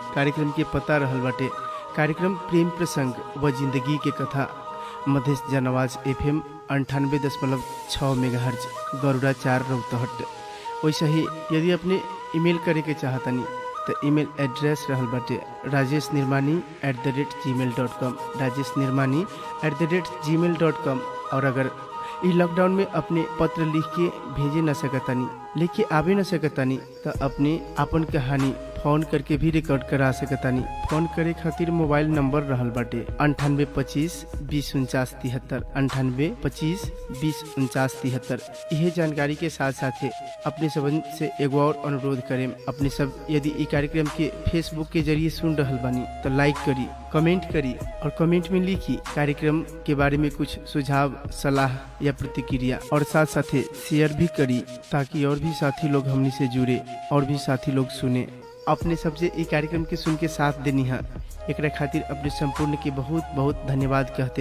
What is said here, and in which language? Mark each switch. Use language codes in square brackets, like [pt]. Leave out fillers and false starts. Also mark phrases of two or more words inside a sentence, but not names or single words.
[bho] कार्यक्रम के पता रहल बाटे कार्यक्रम प्रेम प्रसंग व जिंदगी के कथा, मध्य जनआवाज FM 98.6 मेगाहर्ज, गरुड़ा 4 रौतहट। वैसे ही यदि अपने ईमेल करे के चाहतनी तो [en] email address [bho] रहल बाटे rajeshnirbani@gmail.com, rajeshnirbani@gmail.com। और अगर ई लॉकडाउन में अपने पत्र लिख के भेजे न सकतानी, लिख के आवे न सकतानी, तो अपने अपन कहानी फोन करके भी रिकॉर्ड करा सकतानी। फोन करे खातिर मोबाइल नंबर रहल बाटे 9825 20 49 73, 9825 20 49 73। यह जानकारी के साथ साथ अपने सब से एगो और अनुरोध करें, अपने सब यदि ई कार्यक्रम के फेसबुक के जरिए सुन रहल बानी तो लाइक करी, कमेंट करी, और कमेंट में लिखी कार्यक्रम के बारे में कुछ सुझाव, सलाह या प्रतिक्रिया, और साथ साथ शेयर भी करी ताकि और भी साथी लोग हमनी से जुड़े और भी साथी लोग सुने। अपने सबसे ई कार्यक्रम के सुन के साथ देनी है, एक खातिर अपने संपूर्ण के बहुत बहुत धन्यवाद कहते।